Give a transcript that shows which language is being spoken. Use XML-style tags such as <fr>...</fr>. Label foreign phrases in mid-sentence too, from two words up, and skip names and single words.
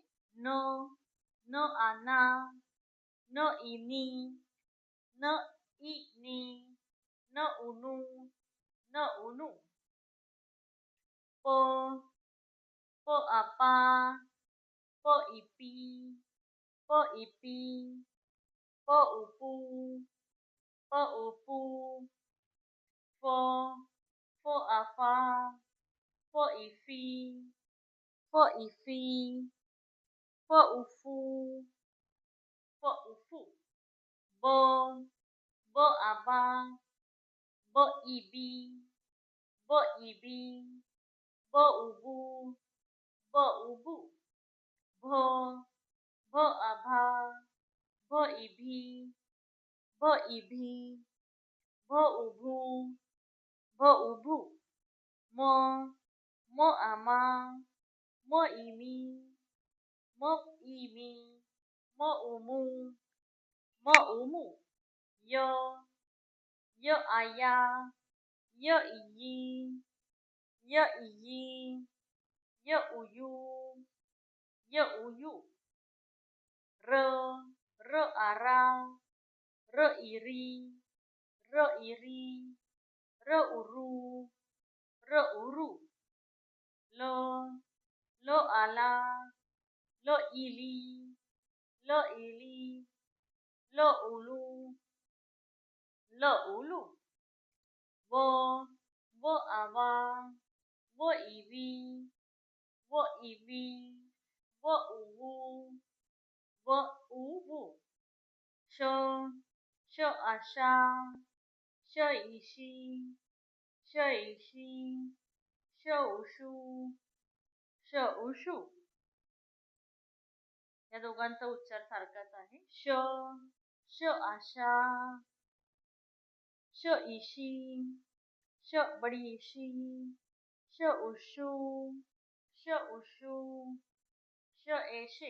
<mr>न न आना, न इनी, न इनी, न उनू, न उनू. प प आपा, प इपी, प इपी, प उपू, प उपू. फ फ आफा, फ इफी, फ इफी, फ उफू, फ उफू. ब ब आबा, ब इबी, ब इबी, ब उबू, ब उबू. भ भ आभा, भ इभी, भ इभी, भ उभू, भ उभू. म म आमा, म इमी, म इमी, म उमू, म उमू. य य आया, य इयी, य इयी, य उयू, य उयू. र र आरा, र इरी, र इरी, र उरू, र उरू. ल ल आला, ल इली, ल इली, ल उलू, ल उलू. व व आवा, व इवी, व इवी, व उवू, व उवू. श श आशा, श इशी, श इशी, श उशू, श उशू. या दोघांचा उच्चार सारखाच आहे. श श आशा, श इशी, श बडी इशी, श उशू, श उशू, श एशे.</mr>